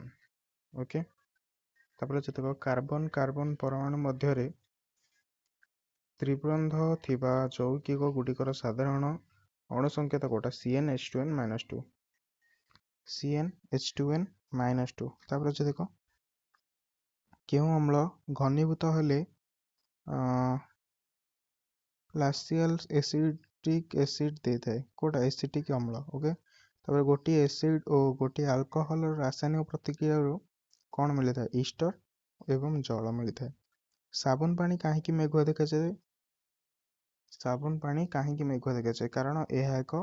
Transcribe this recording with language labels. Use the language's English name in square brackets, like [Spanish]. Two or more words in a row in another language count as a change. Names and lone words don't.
[Odia] ଓକେ, ତାପରେ ଅଛି ଦେଖ, କାର୍ବନ ପରମାଣୁ ମଧ୍ୟରେ ତ୍ରିବନ୍ଧ ଥିବା ଯୌଗିକ ଗୁଡ଼ିକର ସାଧାରଣ ଅଣୁ ସଂକେତ କୋଉଟା CnH2n-2 CnH2n-2 ତାପରେ ଅଛି ଦେଖ କେଉଁ ଅମ୍ଳ ଘନୀଭୂତ ହେଲେ [English] glacial acidic acid [Odia] ଦେଇଥାଏ କୋଉଟା ଏସିଟିକ୍ ଅମ୍ଳ ଓକେ ତାପରେ ଗୋଟିଏ ଏସିଡ୍ ଓ ଗୋଟିଏ ଆଲକୋହଲର ରାସାୟନିକ ପ୍ରତିକ୍ରିୟାରୁ କ'ଣ ମିଳିଥାଏ ଇଷ୍ଟର ଏବଂ ଜଳ ମିଳିଥାଏ ସାବୁନ ପାଣି କାହିଁକି ମେଘୁଆ ଦେଖାଯାଏ ସାବୁନ ପାଣି କାହିଁକି ମେଘୁଆ ଦେଖାଯାଏ କାରଣ ଏହା